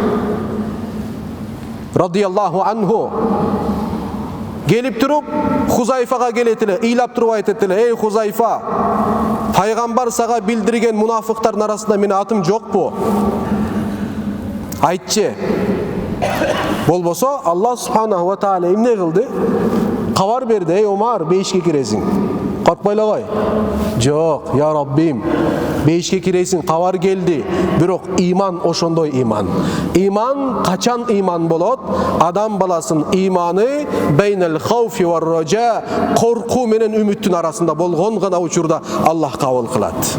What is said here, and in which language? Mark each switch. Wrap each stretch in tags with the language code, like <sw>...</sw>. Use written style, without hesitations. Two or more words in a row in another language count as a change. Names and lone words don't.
<ar>رضي الله عنه.</ar> <ky>Келип туруп, Хузайфага келет эле, ыйлап туруп айтат эле: "Эй Хузайфа, пайгамбар сага билдирген мунафыктардын арасында менин атым жокпу? Айтчы. Болбосо Аллах</ky> <ar>سبحانه وتعالى</ar> <ky>эмне кылды? Кабар берди: Эй Омар, 5ке киресиң. Коркпой эле кой. Жок, я Раббим, 5ке киресиң, кабар келди. Бирок иман ошондой иман. Иман качан иман болот? Адам баласынын иманы</ky> <ar>بين الخوف والرجاء,</ar> <ky>коркуу менен үмүттүн арасында болгон гана учурда Аллах кабыл кылат.</ky>